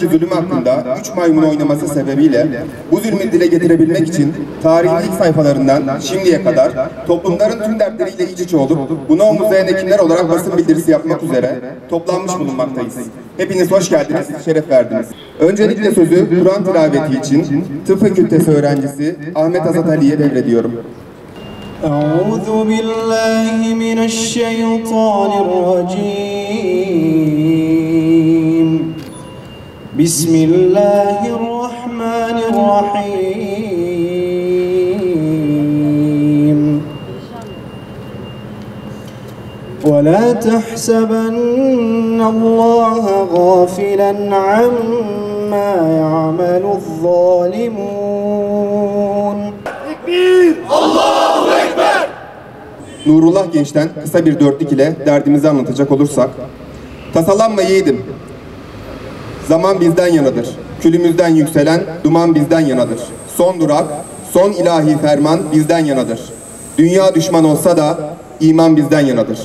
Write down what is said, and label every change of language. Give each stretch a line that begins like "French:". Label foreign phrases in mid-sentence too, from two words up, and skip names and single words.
Turkish: zulüm hakkında 3 maymun oynaması sebebiyle bu zulmü dile getirebilmek için tarihin ilk sayfalarından şimdiye kadar toplumların tüm dertleriyle iç içe olup bunu omuzlayan hekimler olarak basın bildirisi yapmak üzere toplanmış bulunmaktayız. Hepiniz hoş geldiniz, şeref verdiniz. Öncelikle sözü Kur'an tilaveti için Tıp Fakültesi öğrencisi Ahmet Azat Ali'ye devrediyorum.
Arabic: أعوذ بالله من الشيطان الرجيم بسم الله الرحمن الرحيم ولا تحسبن الله غافلا عما يعمل الظالمون الله أكبر!
Turkish: Nurullah Genç'ten kısa bir dörtlük ile derdimizi anlatacak olursak, tasalanma yiğidim, zaman bizden yanadır, külümüzden yükselen duman bizden yanadır. Son durak, son ilahi ferman bizden yanadır. Dünya düşman olsa da iman bizden yanadır.